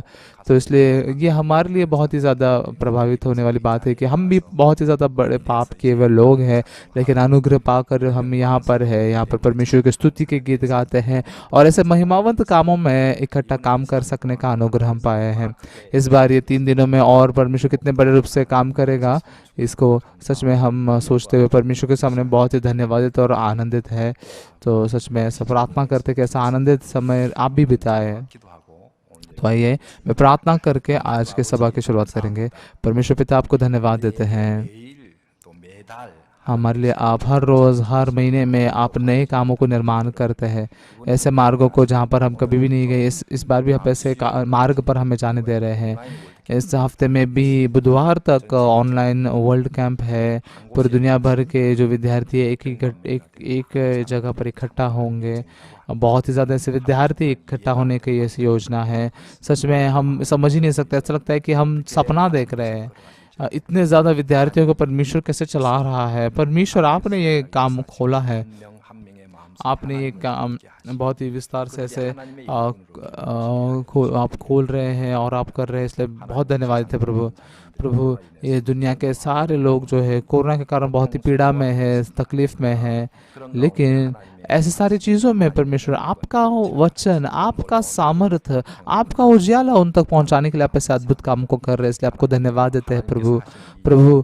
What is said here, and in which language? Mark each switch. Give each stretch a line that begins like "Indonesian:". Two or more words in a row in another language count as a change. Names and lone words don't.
Hindi: तो इसलिए ये हमारे लिए बहुत ही ज़्यादा प्रभावित होने वाली बात है कि हम भी बहुत ही ज़्यादा बड़े पाप किए हुए लोग हैं, लेकिन अनुग्रह पाकर हम यहाँ पर है, यहाँ पर परमेश्वर की स्तुति के गीत गाते हैं और ऐसे महिमावंत कामों में इकट्ठा काम कर सकने का अनुग्रह हम पाए हैं। इस बार ये 3 दिनों में और परमेश्वर कितने बड़े रूप से काम करेगा, इसको सच में हम सोचते हुए परमेश्वर के सामने बहुत ही धन्यवादित और आनंदित है। तो सच में ऐसा प्रार्थना करते कि ऐसा आनंदित समय आप भी बिताए।
Korean: 기도하고 오늘
Hindi: तो आइए मैं प्रार्थना करके आज के सभा की शुरुआत करेंगे। परमेश्वर पिता आपको धन्यवाद देते हैं।
Korean: 매일 또 매달
Hindi: हमारे लिए आप हर रोज़ हर महीने में आप नए कामों को निर्माण करते हैं, ऐसे मार्गों को जहाँ पर हम कभी भी नहीं गए। इस बार भी आप ऐसे मार्ग पर हमें जाने दे रहे हैं। इस हफ्ते में भी बुधवार तक ऑनलाइन वर्ल्ड कैंप है। पूरी दुनिया भर के जो विद्यार्थी एक जगह पर इकट्ठा होंगे। बहुत ही ज़्यादा ऐसे विद्यार्थी इकट्ठा होने की ऐसी योजना है। सच में हम समझ ही नहीं सकते, ऐसा लगता है कि हम सपना देख रहे हैं। इतने ज़्यादा विद्यार्थियों को परमेश्वर कैसे चला रहा है। परमेश्वर आपने ये काम खोला है,
Korean: 한 명의 마음
Hindi: आपने ये काम बहुत ही विस्तार से ऐसे आप खोल रहे हैं और आप कर रहे हैं, इसलिए बहुत धन्यवाद है प्रभु। ये दुनिया के सारे लोग जो है कोरोना के कारण बहुत ही पीड़ा में है, तकलीफ में है, लेकिन ऐसी सारी चीज़ों में परमेश्वर आपका वचन, आपका सामर्थ्य, आपका उजियाला उन तक पहुंचाने के लिए आप ऐसे अद्भुत काम को कर रहे हैं, इसलिए आपको धन्यवाद देते हैं प्रभु।